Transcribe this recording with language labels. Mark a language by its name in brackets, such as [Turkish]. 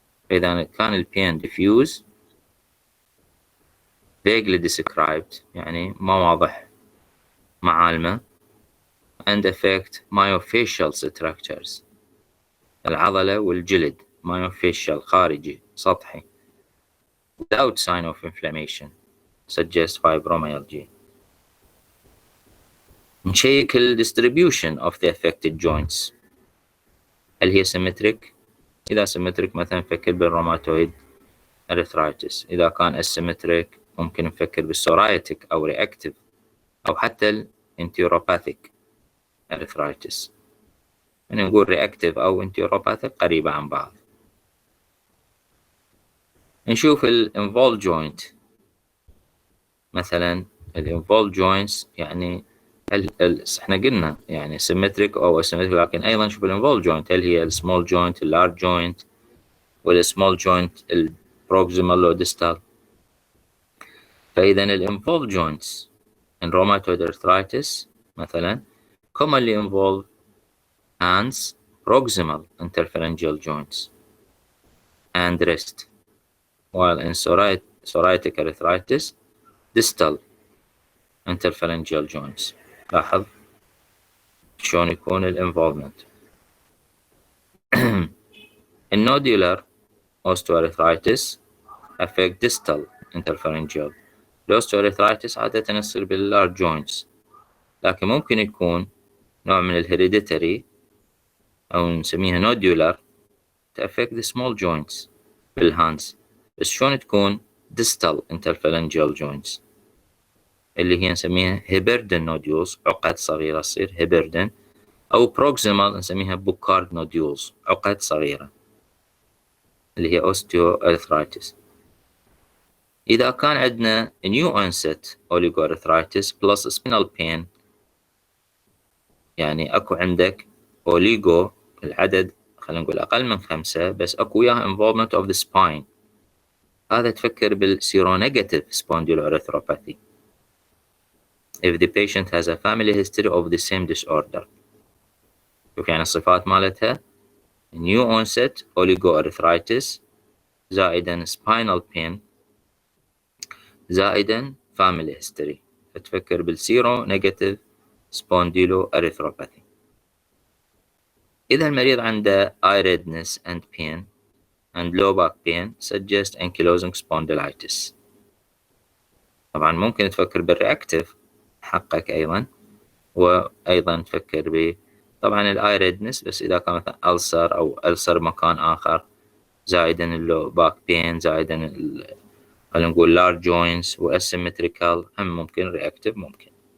[English] إذا كان البين diffuse vaguely described [Arabic] يعني ما واضح معالمه [English] and affect myofascial structures [Arabic] العضلة والجلد [English] myofascial خارجي سطحي without sign of inflammation suggest fibromyalgia. [Arabic] نشيك ال distribution of the affected joints، هل هي symmetric؟ إذا symmetric مثلا فكر بالروماتويد [English] arthritis. [Arabic] إذا كان asymmetric ممكن نفكر بالpsoriatic أو reactive أو حتى الانتيوروباثيك arthritis. يعني نقول reactive أو انتيوروباثيك قريبة عن بعض. نشوف involved joint. مثلا involved joints يعني احنا قلنا يعني symmetric أو asymmetric، لكن أيضا نشوف involved joint هل هي small joint large joint small joint proximal أو distal. [English] فإذا involved joints in rheumatoid arthritis مثلا commonly involve hands, proximal interphalangeal joints and wrist, while in psoriatic arthritis distal interphalangeal joints. [Arabic] لاحظ شلون يكون الانفولفمنت. [English] النودولار osteoarthritis affect distal interphalangeal. [Arabic] الاوستيوارثرايتس عادة يصير باللارج joints، لكن ممكن يكون نوع من الهيريديتري أو نسميها نودولار [English] affect the small joints [Arabic] بالهاندز. بس شلون تكون distal interphalangeal joints اللي هي نسميها هيبردن نوديولز، عقد صغيرة تصير هيبردن، أو proximal نسميها بوكارد نوديولز، عقد صغيرة اللي هي osteoarthritis. إذا كان عندنا new onset oligoarthritis plus spinal pain، يعني أكو عندك oligo العدد خلينا نقول أقل من 5 بس أكو وياها involvement of the spine، هذا تفكر بالسيرونيجاتيف spondyloarthropathy [English] if the patient has a family history of the same disorder. [Arabic] شوف يعني الصفات مالتها new onset oligoarthritis زائدا spinal pain زائدا family history، فتفكر بالسيرونيجاتيف spondyloarthropathy. إذا المريض عنده [English] eye redness and pain and low back pain suggest ankylosing spondylitis. [Arabic] طبعا ممكن تفكر بالreactive حقك أيضا، وأيضا تفكر طبعا الآي redness بس إذا كان مثلا ألسر أو ألسر مكان آخر زائدا اللو باك بين زائدا خلينا نقول large joints وasymmetrical هم ممكن reactive ممكن.